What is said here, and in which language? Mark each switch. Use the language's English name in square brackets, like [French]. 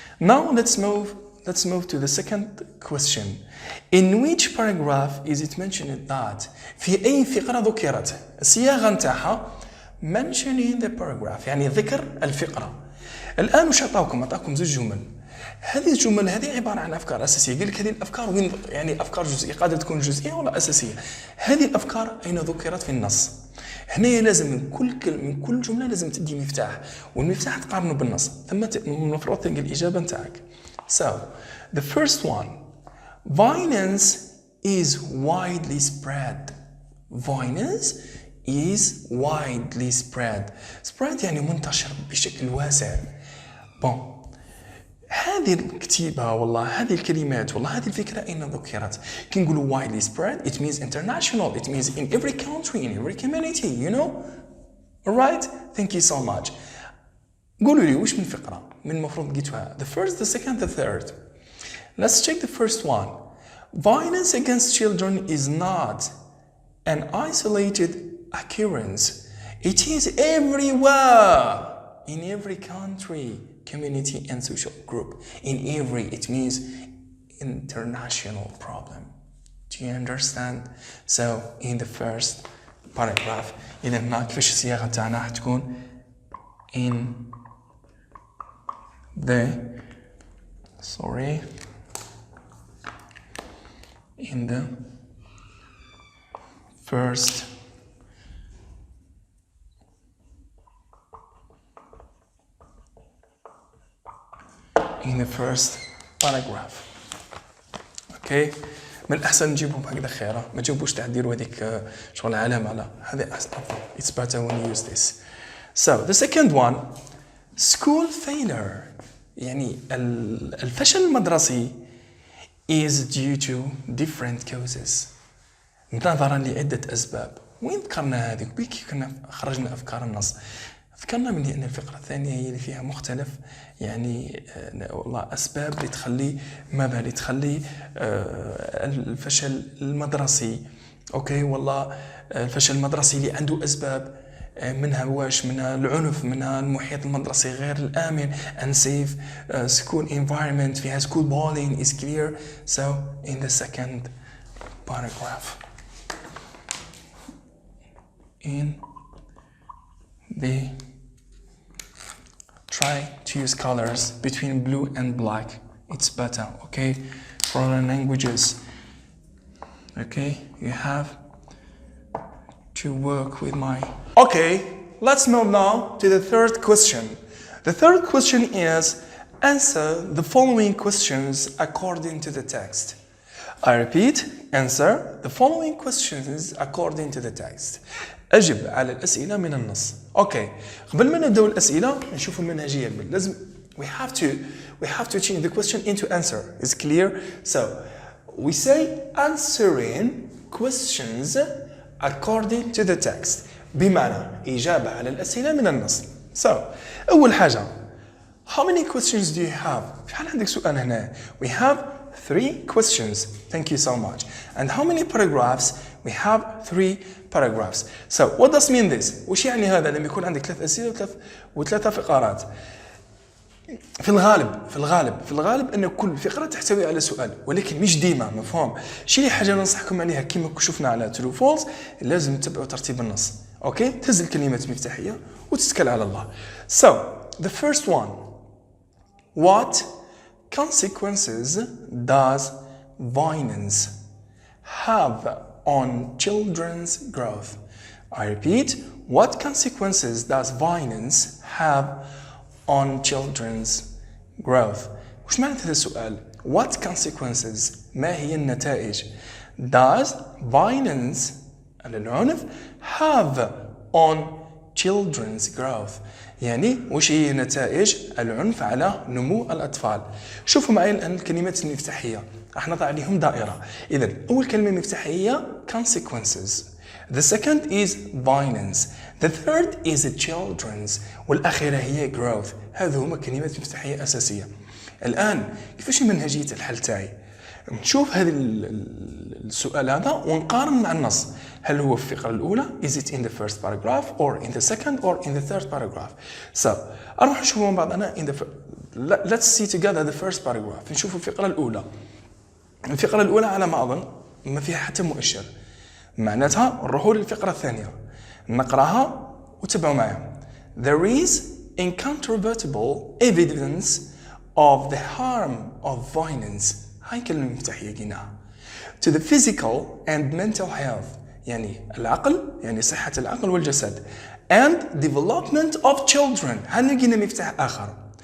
[English] Now let's move to the second question. In which paragraph is it mentioned that [Arabic] في أي فقرة ذكرت الصياغة نتاعها [English] mentioning the paragraph [Arabic] يعني ذكر الفقرة. الآن وش أعطاكم زوج جمل. هذه الجمل هذه عبارة عن أفكار أساسية. قال لك هذه الأفكار وين يعني أفكار جزئية قادرة تكون جزئية ولا أساسية. هذه الأفكار أين ذكرت في النص. هنا لازم من كل جملة لازم تدي مفتاح والمفتاح تقارنه بالنص ثم المفروض تلقى الإجابة نتاعك. [English] So the first one, violence is widely spread. Violence is widely spread. [Arabic] Spread يعني منتشر بشكل واسع. [French] Bon. [Arabic] هذه الكتيبة والله هذه الكلمات والله هذه الفكرة أين ذكرت؟ كي نقولوا [English] widely spread it means international, it means in every country, in every community, you know? Alright? Thank you so much. [Arabic] قولوا لي وش من فقرة من المفروض لقيتوها. [English] The first, the second, the third. Let's check the first one. Violence against children is not an isolated occurrence. It is everywhere. In every country, community and social group. In every, it means international problem. Do you understand? So, in the first paragraph, [Arabic] إذا هنا كيفاش الصياغة تاعنا حتكون [English] in the first paragraph. Okay. [Arabic] من الأحسن نجيبهم هكذا خيرة ما تجيبوش تاع ديروا هذيك شغل علامة على هذا أفضل. [English] It's better when you use this. So the second one, school failure [Arabic] يعني الفشل المدرسي [English] is due to different causes [Arabic] نظرا لعدة أسباب. وين ذكرنا هذه؟ بكي كنا خرجنا أفكار النص ذكرنا من أن الفقرة الثانية هي اللي فيها مختلف يعني والله أسباب اللي تخلي ماذا اللي تخلي الفشل المدرسي. أوكي والله الفشل المدرسي اللي عنده أسباب منها واش منها العنف منها المحيط المدرسي غير الآمن [English] unsafe school environment [Arabic] فيها [English] school bullying is clear. So in the second paragraph in the try to use colors between blue and black. It's better, okay? Foreign languages. Okay, you have to work with my... Okay, let's move now to the third question. The third question is, answer the following questions according to the text. I repeat, answer the following questions according to the text. [Arabic] أجب على الأسئلة من النص. أوكي. قبل ما نبدأ الأسئلة نشوف المنهجية. [English] لازم we have to change the question into answer. Is clear? So we say answering questions according to the text. [Arabic] بمعنى إجابة على الأسئلة من النص. [English] So [Arabic] أول حاجة, [English] how many questions do you have? [Arabic] شحال عندك سؤال هنا? [English] We have 3 questions. Thank you so much. And how many paragraphs? We have 3 paragraphs. So what does mean this? [Arabic] وش يعني هذا لما يكون عندك 3 أسئلة وثلاثة فقرات؟ في الغالب أن كل فقرة تحتوي على سؤال، ولكن مش ديما، مفهوم؟ شي حاجة ننصحكم عليها كما شفنا على true false، لازم تتبعوا ترتيب النص. أوكي، تهز الكلمات المفتاحية وتتكل على الله. [English] So the first one, what consequences does violence have on children's growth? I repeat, what consequences does violence have on children's growth? [Arabic] وش معنى هذا السؤال؟ [English] What consequences؟ [Arabic] ما هي النتائج؟ [English] Does violence [Arabic] العنف [English] have on children's growth؟ [Arabic] يعني وش هي نتائج العنف على نمو الأطفال؟ شوفوا معي الآن الكلمات المفتاحية، راح نضع عليهم دائرة. إذا أول كلمة مفتاحية consequences. [English] The second is violence. The third is children's. [Arabic] والأخيرة هي growth. هذه هما كلمات مفتاحية أساسية. الآن كيفاش منهجية الحل تاعي؟ نشوف هذا السؤال هذا ونقارن مع النص. هل هو في الفقرة الأولى [English] is it in the first paragraph or in the second or in the third paragraph? So [Arabic] أروح نشوفوا مع بعضنا [English] let's see together the first paragraph. [Arabic] نشوفوا الفقرة الأولى. الفقرة الأولى على ما أظن ما فيها حتى مؤشر، معناتها نروحوا للفقرة الثانية نقراها وتبعوا معايا. [English] There is incontrovertible evidence of the harm of violence. [Arabic] هاي كلمة مفتاحية قلناها. [English] To the physical and mental health، [Arabic] يعني العقل، يعني صحة العقل والجسد. [English] And development of children، [Arabic] هل لقينا مفتاح آخر.